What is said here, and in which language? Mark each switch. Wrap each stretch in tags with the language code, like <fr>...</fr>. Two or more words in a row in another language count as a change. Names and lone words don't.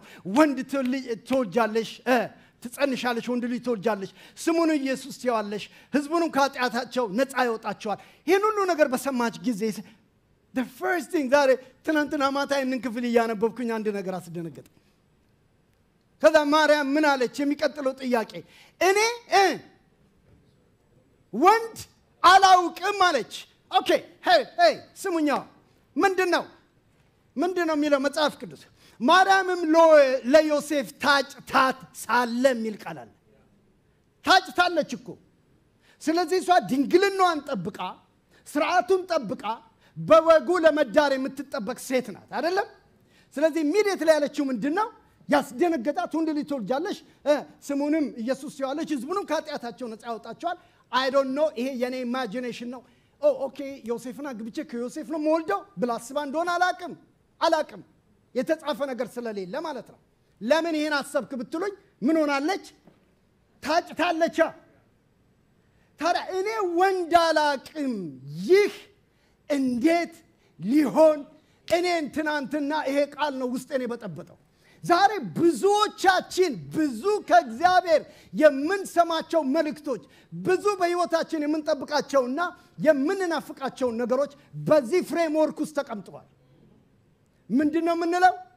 <am>ወንድ ትወልጃለሽ፣ ትጸንሻለሽ፣ ወንድ ልጅ ትወልጃለሽ፣ ስሙን ኢየሱስ ትይዋለሽ፣ ሕዝቡንም ከኃጢአታቸው ነፃ ያወጣቸዋል። ይሄን ሁሉ ነገር በሰማች ጊዜ</am> <en>the first thing</en> <am>ዛሬ ትናንትና ማታ ይሄንን ክፍል እያነበብኩኝ አንድ ነገር አስደነገጠ። ከዛ ማርያም ምን አለች? የሚቀጥለው ጥያቄ እኔ ወንድ አላውቅም አለች። ኦኬ ሄይ ስሙኛ ምንድነው የሚለው መጽሐፍ ቅዱስ? ማርያምም ለዮሴፍ ታጭታት ሳለ የሚል ቃል አለ። ታጭታለች እኮ። ስለዚህ እሷ ድንግልናዋን ጠብቃ ስርዓቱን ጠብቃ በወጉ ለመዳር የምትጠበቅ ሴት ናት አይደለም? ስለዚህ ኢሚዲየትሊ ያለችው ምንድነው? ያስደነገጣት ወንድ ልጅ ትወልጃለሽ፣ ስሙንም ኢየሱስ ትይዋለሽ፣ ሕዝቡንም ከኃጢአታቸው ነፃ ያወጣቸዋል።</am> <en>I don't know</en> <am>ይሄ የኔ ኢማጂኔሽን ነው። ኦኬ ዮሴፍና ግብቼ ከዮሴፍ ነው ሞልደው ብላ አስባ እንደሆነ አላቅም የተጻፈ ነገር ስለሌለ ማለት ነው። ለምን ይሄን አሰብክ ብትሉኝ ምን ሆናለች? ታጭታለች። ታዲያ እኔ ወንድ አላቅም ይህ እንዴት ሊሆን እኔን ትናንትና ይሄ ቃል ነው ውስጤን የበጠበጠው። ዛሬ ብዙዎቻችን ብዙ ከእግዚአብሔር የምንሰማቸው መልእክቶች ብዙ በህይወታችን የምንጠብቃቸውና የምንናፍቃቸው ነገሮች በዚህ ፍሬምወርክ ውስጥ ተቀምጠዋል። ምንድነው የምንለው?</am>